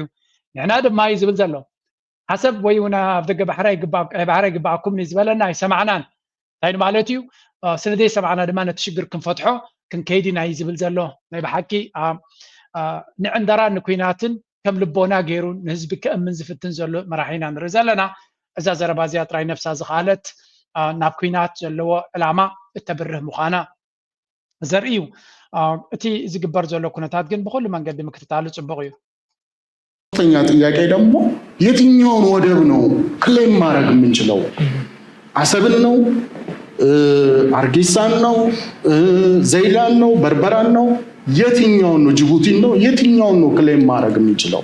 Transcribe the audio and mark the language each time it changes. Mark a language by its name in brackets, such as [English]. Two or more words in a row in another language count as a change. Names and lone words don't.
[Tigrinya] ንሕና ድማ እዩ ዝብል ዘሎ ሓሰብ ወይ እውን ኣብ ደገ ባሕሪ ይግባኣኩም ዝበለና ኣይሰማዕናን እንታይ ማለት እዩ ስለዘይሰማዕና ድማ ነቲ ሽግር ክንፈትሖ ክንከይድ ኢና እዩ ዝብል ዘሎ ናይ ብሓቂ ንዕንደራ ንኩናትን ከም ልቦና ገይሩ ንህዝቢ ክእምን ዝፍትን ዘሎ መራሒና ንርኢ ዘለና እዛ ዘረባ እዚኣ ጥራይ ነፍሳ ዝኻለት ናብ ኩናት ዘለዎ ዕላማ እተብርህ ምዃና ዘርኢ እዩ እቲ ዝግበር ዘሎ ኩነታት ግን ብኩሉ መንገዲ ምክትታሉ ጽቡቅ እዩ [Amharic] ሶስተኛ ጥያቄ ደግሞ የትኛውን ወደብ ነው ክሌም ማድረግ የምንችለው አሰብን ነው አርጌሳን ነው ዘይላን ነው በርበራን ነው የትኛውን ነው ጅቡቲን ነው የትኛውን ነው ክሌም ማድረግ የምንችለው